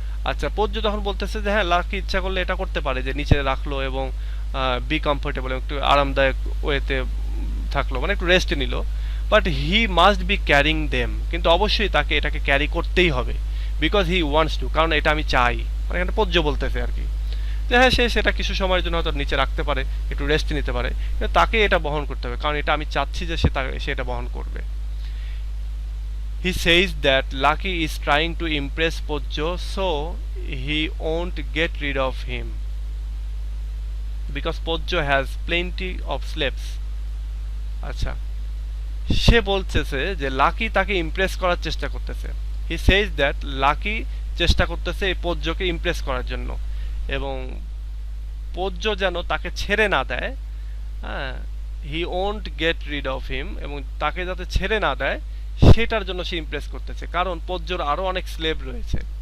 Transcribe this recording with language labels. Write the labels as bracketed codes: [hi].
[bn] আচ্ছা, পজ্য তখন বলতেছে যে হ্যাঁ, লাকি ইচ্ছা করলে এটা করতে পারে যে নিচে রাখলো এবং [en] be comfortable, [bn] একটু আরামদায়ক ওয়েতে থাকলো, মানে একটু রেস্ট নিল, [en] but he must be carrying them, [bn] কিন্তু অবশ্যই তাকে এটাকে ক্যারি করতেই হবে, [en] because he wants to, [bn] কারণ এটা আমি চাই, মানে এখানে পজ্য বলতেছে আর কি যে হ্যাঁ, সে সেটা কিছু সময়ের জন্য হয়তো নিচে রাখতে পারে, একটু রেস্ট নিতে পারে, কিন্তু তাকে এটা বহন করতে হবে, কারণ এটা আমি চাচ্ছি যে সে এটা বহন করবে। [en] He says that Lucky is trying to impress Podjo, so he won't get rid of him because Podjo has plenty of slaves. [bn] আচ্ছা, সে বলতেছে যে লাকি তাকে ইমপ্রেস করার চেষ্টা করতেছে। [en] he says that [bn] লাকি চেষ্টা করতেছে এই পজ্জকে ইমপ্রেস করার জন্য, এবং পজ্জ যেন তাকে ছেড়ে না দেয়। হ্যাঁ, [en] he won't get rid of him, [bn] এবং তাকে যাতে ছেড়ে না দেয় সেটার জন্য সে ইমপ্রেস করতেছে, কারণ পজ্জর আরো অনেক স্লেভ রয়েছে।